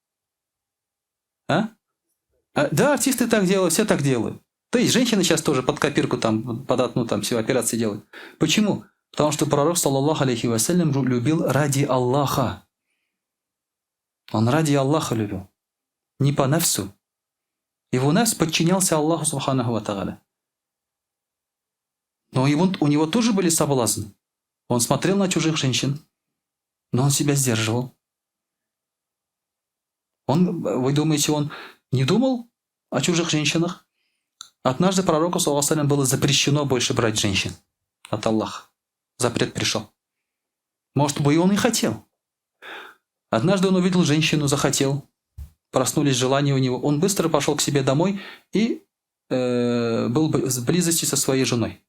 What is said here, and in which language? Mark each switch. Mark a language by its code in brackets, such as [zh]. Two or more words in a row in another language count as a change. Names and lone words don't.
[ru] Да, артисты так делают, все так делают. То есть женщины сейчас тоже под копирку там, под одну там все операции делают. Почему? Потому что пророк, [ar] صلى الله عليه وسلم, [ru] любил ради Аллаха. Он ради Аллаха любил. Не по нафсу. Его нафс подчинялся Аллаху [ar] سبحانه وتعالى. [ru] Но у него тоже были соблазны. Он смотрел на чужих женщин, но он себя сдерживал. Вы думаете, он не думал о чужих женщинах? Однажды пророку, [ar] صلى الله عليه وسلم, [ru] было запрещено больше брать женщин от Аллаха. Запрет пришел. Может быть, и он и хотел. Однажды он увидел женщину, захотел. Проснулись желания у него. Он быстро пошел к себе домой и был в близости со своей женой.